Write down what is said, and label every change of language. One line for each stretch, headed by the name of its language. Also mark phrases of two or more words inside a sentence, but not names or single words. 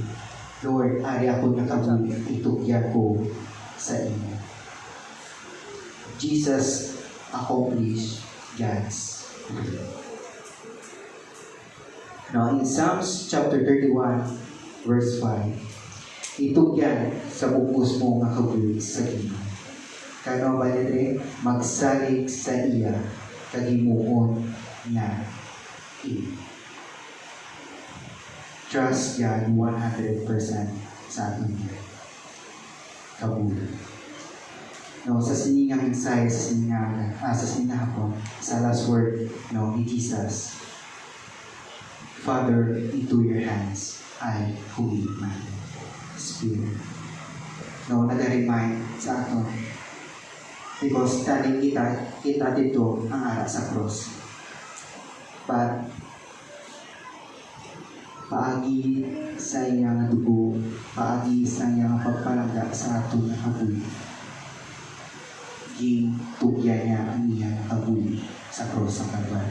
Hiligaynon: Lord, ari ako nakabuhi, itugyan ko sa inyo.
English: Jesus accomplished God's will. Now, in Psalms chapter 31, verse 5,
Hiligaynon: itugyan sa pupus mo nga kabulig sa Ginoo. Kano ba nito? Magsalig sa iya, kagimuon niya.
English: Trust God 100%
Hiligaynon: sa atin niya. Kabulig. No, sa siningang mensahe, sa siningang hapon, sa
English: last word,
Hiligaynon: no, ni Jesus,
English: Father, into your hands I commit my spirit.
Hiligaynon: No, nag-remind sa aton because taning kita dito ang ara sa cross. But paagi sa iyang dugo, paagi sa iyang pagpalangga sa aton na kabuhi, gitugyan niya ang iyang kabuhi sa cross ng Kalbaryo.